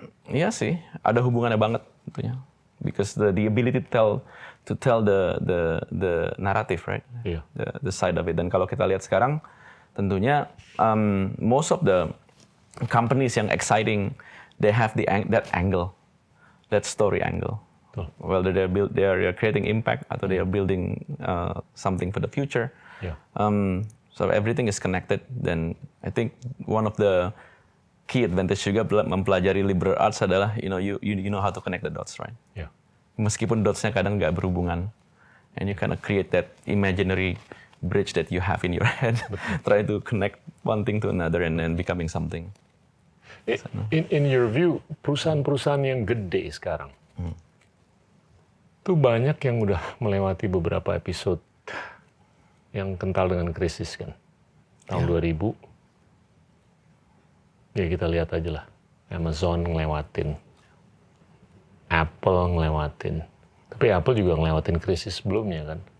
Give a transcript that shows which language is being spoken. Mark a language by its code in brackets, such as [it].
[id] Iya sih, ada hubungannya banget tentunya. [en] Because the ability to tell the narrative, right? [id] Iya. [en] The side of it. [id] Dan kalau kita lihat sekarang, tentunya [en] most of the companies yang exciting, they have that angle, that story angle. [id] Betul. [en] Whether they are creating impact atau they are building something for the future. [id] Iya. [en] So everything is connected. Dan I think one of the key advantage [id] juga mempelajari [en] liberal arts adalah you know how to connect the dots, right? [id] Iya. Meskipun dots-nya kadang nggak berhubungan, [en] and you kind of create that imaginary bridge that you have in your head, try to connect one thing to another and then becoming something. In your view, [id] perusahaan-perusahaan yang gede sekarang, tuh banyak yang udah melewati beberapa episode yang kental dengan krisis kan, tahun 2000. Ya kita lihat aja lah, Amazon ngelewatin, Apple ngelewatin, tapi Apple juga ngelewatin krisis sebelumnya kan.